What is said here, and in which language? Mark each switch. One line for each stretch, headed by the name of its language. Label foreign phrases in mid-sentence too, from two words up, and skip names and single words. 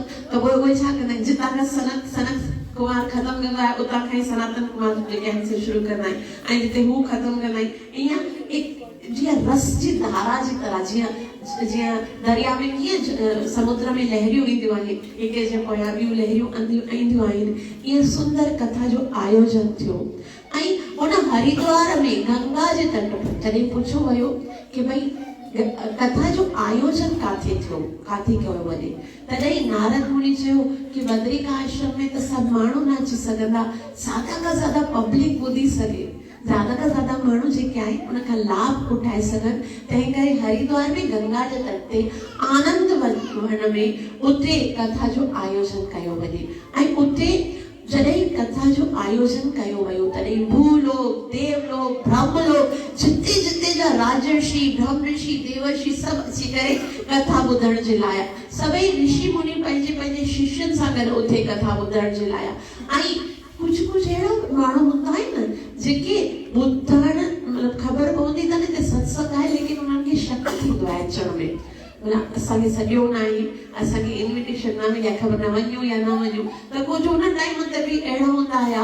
Sindhi: त उहे छा कंदा आहिनि, जितां खां सनक कुमार ख़तम कंदा आहे उतां खां ई सनातन कुमार जेके आहिनि से शुरू कंदा आहिनि, ऐं जिते हू ख़तम कंदा आहिनि ईअं जीअं रस जी धारा जी तरह, जीअं दरिया में कीअं समुद्र में लहरियूं ईंदियूं आहिनि, हिकु जे पोयां ॿियूं लहरियूं ईंदियूं आहिनि, ईअं सुंदर कथा जो आयोजन थियो। ऐं उन हरिद्वार में गंगा जे तट पर जॾहिं पुछो वियो कि भई कथा जो आयोजन काथे थियो, काथे कयो वञे, तॾहिं नारद मुनि चयो कि बद्रिका आश्रम में त सभु माण्हू न अची सघंदा, ज़्यादा खां ज़्यादा पब्लिक ॿुधी सघे, ज़्यादा खां ज़्यादा माण्हू जेके आहिनि उन खां लाभ उठाए सघनि। तंहिं करे हरिद्वार में गंगा जे तट ते आनंद वन में उते कथा जो आयोजन कयो वञे। ऐं उते जॾहिं कथा जो आयोजन कयो वियो तॾहिं भूलोक, देवलोक, ब्रह्मलोक, जिते जिते जा राजर्षि, ब्रह्मर्षि, देवर्षि सभु अची करे कथा ॿुधण जे लाइ, सभई ऋषि मुनि पंहिंजे पंहिंजे शिष्यनि सां गॾु उते कथा ॿुधण जे लाइ। ऐं कुझु अहिड़ा माण्हू हूंदा आहिनि न जेके ॿुधण मतिलबु ख़बर पवंदी अथनि हिते सत्संग आहे लेकिन उन्हनि खे शक थींदो आहे अचण में, असांखे सॼो न आहे, असांखे इन्विटेशन न मिली आहे, ख़बर न वञूं या न वञूं, त कुझु उन टाइम ते बि अहिड़ा हूंदा हुया।